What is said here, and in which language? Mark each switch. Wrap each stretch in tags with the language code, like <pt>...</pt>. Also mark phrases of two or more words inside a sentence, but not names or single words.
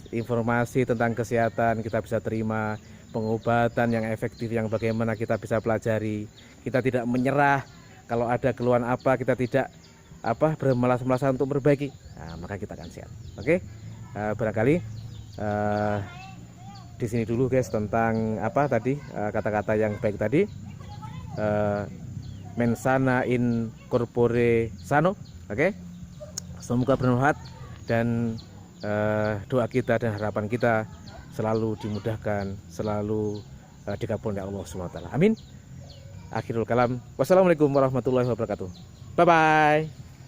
<id>Informasi tentang kesehatan kita bisa terima, pengobatan yang efektif yang bagaimana kita bisa pelajari. Kita tidak menyerah, kalau ada keluhan apa kita tidak bermalas-malasan untuk memperbaiki, nah, maka kita akan sehat. Oke, barangkali di sini dulu guys tentang kata-kata yang baik tadi,</id> <la>mensana in corpore sano.</la> <id>Oke, semoga bermanfaat dan doa kita dan harapan kita selalu dimudahkan, selalu dikabulkan oleh Allah SWT.</id> <ar>آمين. آخر الكلام. والسلام عليكم ورحمة الله وبركاته.</ar> <en>Bye bye.</en>